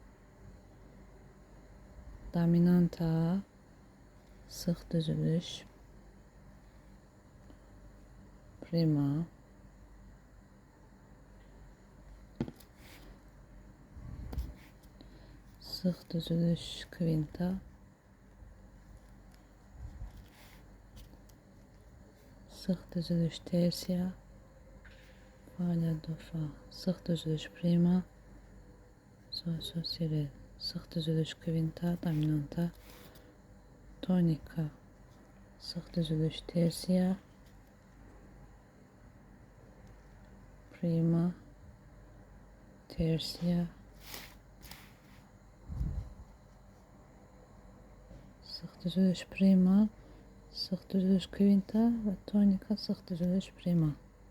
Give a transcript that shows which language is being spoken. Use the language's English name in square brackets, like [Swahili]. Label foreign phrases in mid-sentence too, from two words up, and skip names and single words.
[Azerbaijani] Dominanta, sıx düzülüş, prima, sıx düzülüş, kvinta, sıx düzülüş, tersiya, fa la do fa, sıx düzülüş, prima, sol sol si re, sıx düzülüş, kvinta, dominanta, tonika, sıx düzülüş, tersiya, prima, tersiya, sıx düzülüş, prima, sıx düzülüş, kvinta və tonika, sıx düzülüş, prima.